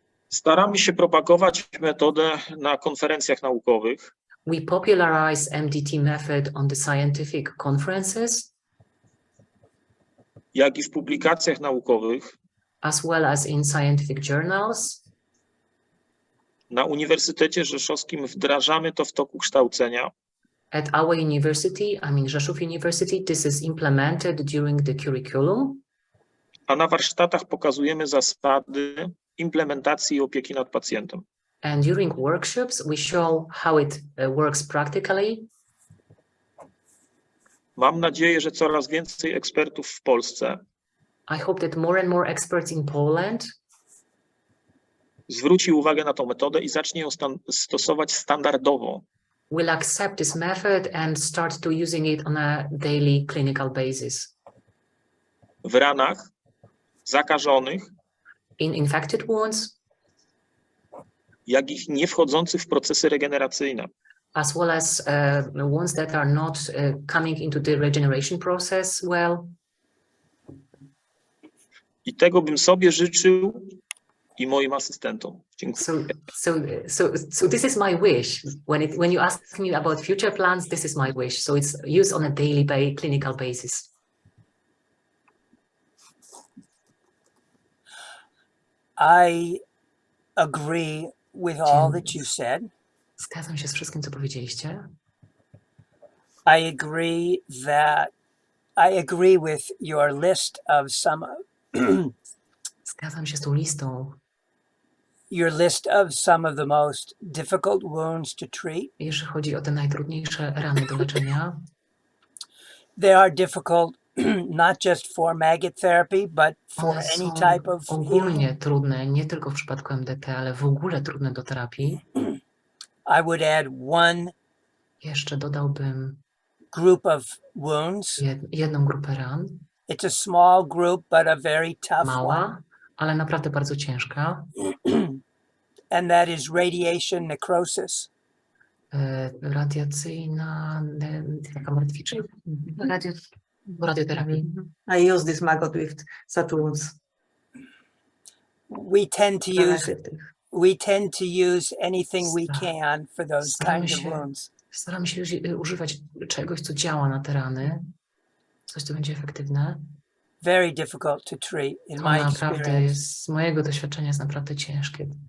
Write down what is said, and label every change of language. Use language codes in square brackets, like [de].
[pl] Staramy się propagować metodę na konferencjach naukowych. [en] We popularize MDT method on the scientific conferences, [pl] jak i w publikacjach naukowych, [en] as well as in scientific journals. [pl] Na Uniwersytecie Rzeszowskim wdrażamy to w toku kształcenia. [en] At our university, I mean Rzeszów University, this is implemented during the curriculum. [pl] A na warsztatach pokazujemy zasady implementacji i opieki nad pacjentem. [en] And during workshops, we show how it works practically. [pl] Mam nadzieję, że coraz więcej ekspertów w Polsce [en] I hope that more and more experts in Poland [pl] zwróci uwagę na tę metodę i zacznie ją stosować standardowo. [en] will accept this method and start to using it on a daily clinical basis. [pl] W ranach zakażonych, [en] in infected wounds, [pl] jak i nie wchodzących w procesy regeneracyjne. [en] As well as ones that are not coming into the regeneration process well. [pl] I tego bym sobie życzył i moim asystentom. Dziękuję. [en] So this is my wish. When you ask me about future plans, this is my wish. So it's used on a daily clinical basis. I agree with all that you said. [pl] Zgadzam się z wszystkim, co powiedzieliście. [en] I agree with your list of some [pl] Zgadzam się z tą listą. [en] Your list of some of the most difficult wounds to treat. [pl] Jeżeli chodzi o te najtrudniejsze rany do leczenia. [en] They are difficult not just for maggot therapy, but for any type of [pl] ogólnie trudne, nie tylko w przypadku MDT, ale w ogóle trudne do terapii. [en] I would add one [pl] jeszcze dodałbym [en] group of wounds. [pl] Jedną grupę ran. [en] It's a small group, but a very tough [pl] Mała, [en] one. [pl] Ale naprawdę bardzo ciężka. [en] And that is radiation necrosis. [pl] Radiacyjna, taka martwica. Radioterapii. [en] I use this maggot with such wounds. We tend to use anything we can for those kinds of wounds. [pl] Staramy się używać czegoś, co działa na te rany. Coś, co będzie efektywne. [en] Very difficult to treat in my experience. [pl] Z mojego doświadczenia jest naprawdę ciężkie.